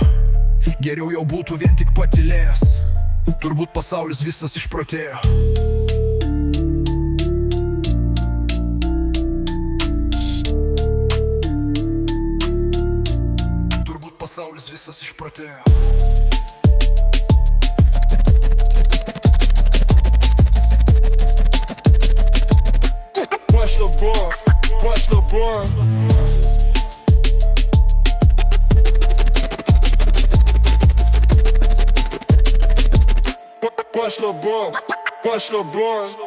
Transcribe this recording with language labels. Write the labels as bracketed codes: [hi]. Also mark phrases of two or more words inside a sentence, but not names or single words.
[lt] Geriau jau būtų vien tik patylėjęs. Turbūt pasaulis visas išprotėjo. Turbūt pasaulis visas išprotėjo. [en] Push the bar, push the bar. Push the bar, push the bar.